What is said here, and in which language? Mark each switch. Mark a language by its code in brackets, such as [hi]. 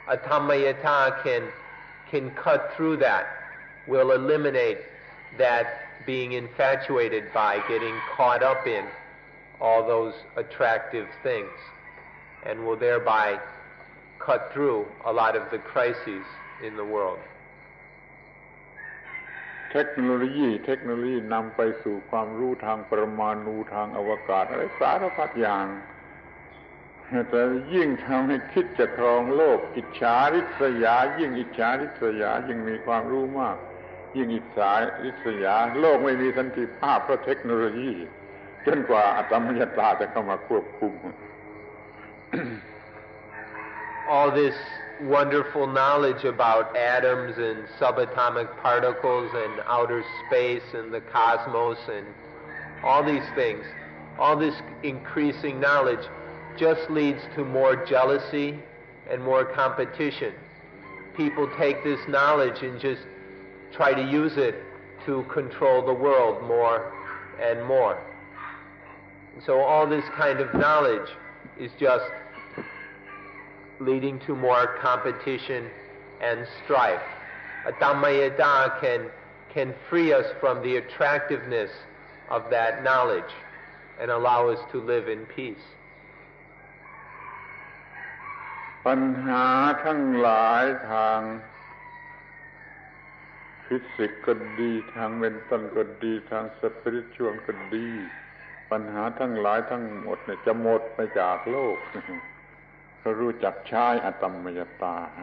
[en] Atammayata can cut through that, will eliminate that being infatuated by, getting caught up in all those attractive things, and will thereby cut through a lot of the crises in the world. [th] เทคโนโลยีนำไปสู่ความรู้ทางปรมาณูทางอวกาศอะไรสารพัดอย่างแต่ยิ่งทำให้คิดจะครองโลกอิจฉาริษยายิ่งอิจฉาริษยายิ่งมีความรู้มากยิ่งอิจฉาริษยาโลกไม่มีสันติภาพเพราะเทคโนโลยีจนกว่าอัตมยตาจะเข้ามาควบคุม [en] All this wonderful knowledge about atoms and subatomic particles and outer space and the cosmos and all these things, all this increasing knowledge just leads to more jealousy and more competition. People take this knowledge and just try to use it to control the world more and more. So all this kind of knowledge is just leading to more competition and strife. Atammayata can free us from the attractiveness of that knowledge and allow us to live in peace. [th] ปัญหาทั้งหลายทางฟิสิกส์ก็ดีทางเมนตัลก็ดีทางสปิริตชัวลก็ดีปัญหาทั้งหลายทั้งหมดเนี่ยจะหมดไปจากโลกเขารู้จักใช้อตัมมยตา